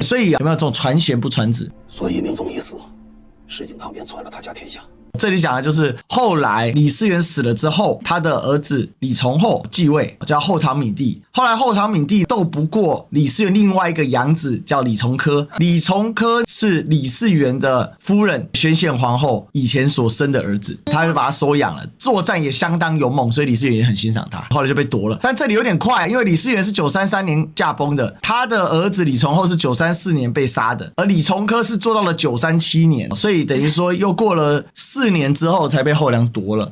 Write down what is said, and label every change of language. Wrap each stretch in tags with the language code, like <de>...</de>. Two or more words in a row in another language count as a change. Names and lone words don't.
<zh>所以有沒有這種傳賢不傳子？所以明宗一死，石敬瑭便篡了他家天下。這裡講的就是後來李嗣源死了之後，他的兒子李從厚繼位，叫後唐閔帝。後來後唐閔帝鬥不過李嗣源另外一個養子叫李從珂，李從珂是李嗣源的夫人宣獻皇後以前所生的兒子，他就把他收養了，作戰也相當勇猛，所以李嗣源也很欣賞他。後來就被奪了，但這裡有點快，因為李嗣源是933年駕崩的，他的兒子李從厚是934年被殺的，而李從珂是做到了937年，所以等於說又過了4年之後才被後梁奪了。</zh>